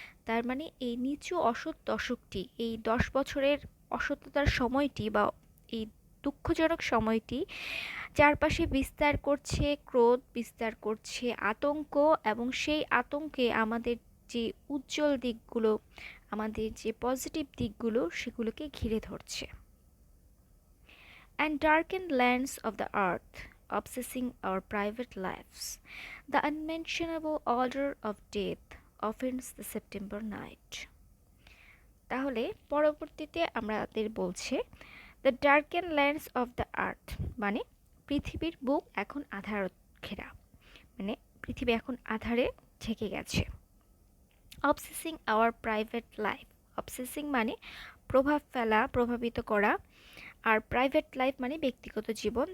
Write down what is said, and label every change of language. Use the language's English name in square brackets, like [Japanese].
[Bangla] তার মানে এই নিচু অসৎ দশকটি, এই 10 বছরের অসততার সময়টি বা এই দুঃখজনক সময়টি চারপাশে বিস্তার করছে ক্রোধ, বিস্তার করছে আতঙ্ক, এবং সেই আতঙ্কে আমাদের যে উজ্জ্বল দিকগুলো, আমাদের যে পজিটিভ দিকগুলো, সেগুলোকে ঘিরে ধরছে। [English] And darken lands of the earth, obsessing our private lives. The unmentionable order of death offends the September night. [Bangla] তাহলে পরবর্তীতে আমাদের বলছে [English] the darken lands of the earth, [Bangla] মানে পৃথিবীর বুক এখন আধার ঘেরা, মানে পৃথিবী এখন আধারে ঢেকে গেছে। [English] obsessing our private life, [Bangla] অবসেসিং মানে প্রভাব ফেলা, প্রভাবিত করা, আর প্রাইভেট লাইফ মানে ব্যক্তিগত জীবন।